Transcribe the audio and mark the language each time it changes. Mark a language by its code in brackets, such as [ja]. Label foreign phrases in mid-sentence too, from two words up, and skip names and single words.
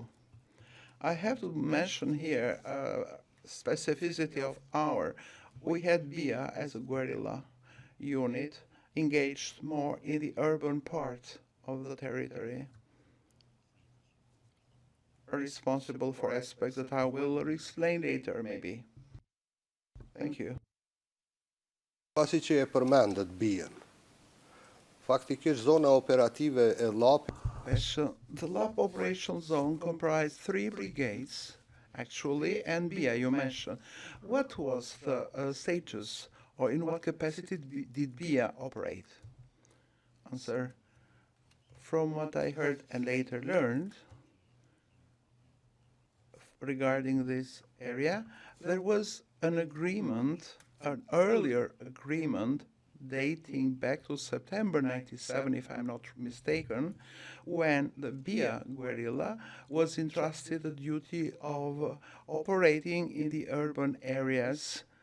[en] I have to mention here specificity of we had BIA as a guerrilla unit engaged more in the urban part of the territory. responsible for aspects that I will explain later, maybe. Thank you. [sq] Pasi që e përmendët bien. Faktikisht zona operative e LAP [en] The LAP operation zone comprised 3 brigades, actually, and BIA you mentioned. What was the status, or in what capacity did BIA operate? Answer. From what I heard and later learned regarding this area, there was an agreement, an earlier agreement dating back to September 97, if I'm not mistaken, when the BIA guerrilla was entrusted the duty of operating in the urban areas